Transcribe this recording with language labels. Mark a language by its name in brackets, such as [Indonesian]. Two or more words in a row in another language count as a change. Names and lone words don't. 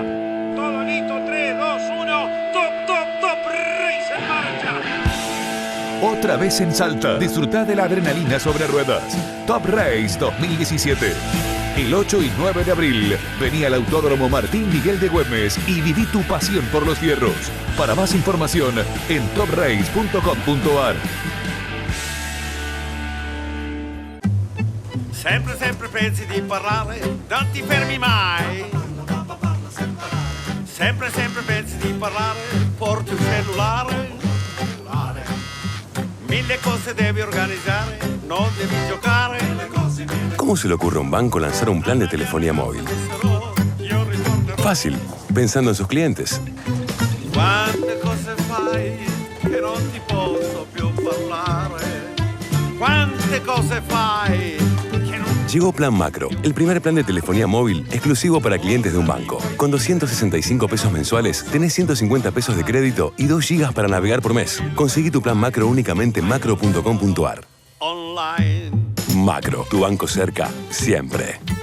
[Spanish] Todo listo, 3, 2, 1. Top Race en marcha. Otra vez en Salta, disfruta de la adrenalina sobre ruedas. Top Race 2017. El 8 y 9 de abril, vení al Autódromo Martín Miguel de Güemes y viví tu pasión por los fierros. Para más información, en toprace.com.ar. [Italian] Sempre pensi di parlare, non ti fermi mai. Sempre pensi di parlare, porti un cellulare. Mille cose devi organizzare, non devi giocare. [Spanish] ¿Cómo se le ocurre a un banco lanzar un plan de telefonía móvil? Fácil, pensando en sus clientes. [Italian] Quante cose fai che non ti posso più parlare. Quante cose fai che non... [Spanish] Llegó Plan Macro, el primer plan de telefonía móvil exclusivo para clientes de un banco. Con 265 pesos mensuales, tenés 150 pesos de crédito y 2 gigas para navegar por mes. Conseguí tu plan Macro únicamente en macro.com.ar. Online. Macro, tu banco cerca, siempre.